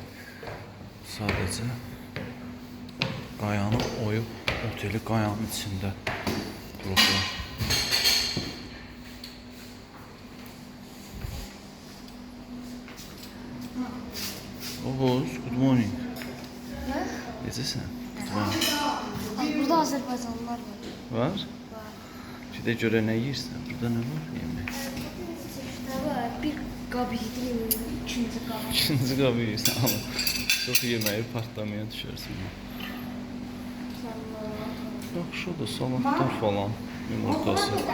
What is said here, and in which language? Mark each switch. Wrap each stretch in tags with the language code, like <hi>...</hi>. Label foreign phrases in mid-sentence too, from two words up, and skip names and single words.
<az>Sadəcə qayanı oyub, oteli qayanın içində qurublar. Oğuz,</az> <en>good morning.</en> <az>Necəsən?</az> <en>Good morning.</en> <az>Burada Azərbaycanlılar var. Var? Bir də görə nə yeyirsən? Burada nə var yemək? Bir qab yedim, ikinci qab. İkinci qabı yeyirsən, amma çox yeməyi partlamaya düşərsən. Yaxşıdır, salatlar falan, yumurtası.</az>